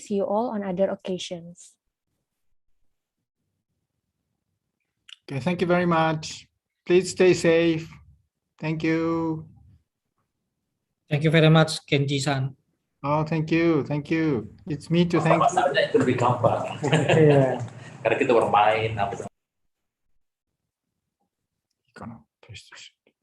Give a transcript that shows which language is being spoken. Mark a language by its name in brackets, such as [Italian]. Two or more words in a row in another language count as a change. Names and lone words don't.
[English] See you all on other occasions. Okay, thank you very much. Please stay safe. Thank you. Thank you very much, Kenji-san. Oh, thank you. Thank you. It's me to thank you. [Indonesian] Masalahnya itu lebih gampang. [English] Yeah. [Indonesian] Karena kita bermain. [Japanese] いいかな。ペーストし